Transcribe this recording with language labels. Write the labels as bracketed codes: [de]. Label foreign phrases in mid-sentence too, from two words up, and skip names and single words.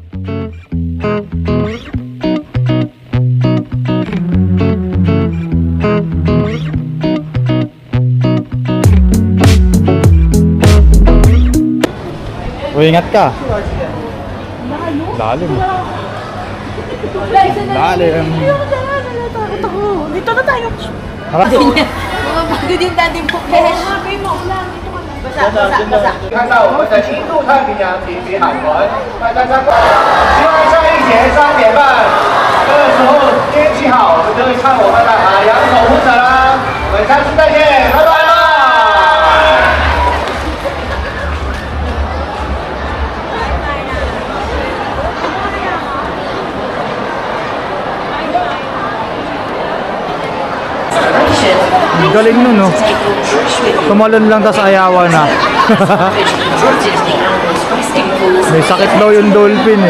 [tl] Uy, ingat ka. Lalim. Lalim. Dito na tayo. Harap. Bago din daddy po. Sabi mo, ulan. Basa. [zh] 看到我们的新度太平洋锦鲤海豚，大家参观。希望下一节3点半这个时候天气好，我们就会唱我们的海洋守护者啦。我们下次再见，拜拜啦！ [tl] Ang galing nun, no? Tumalon lang tas ayawan na. May sakit daw yung dolphin, eh.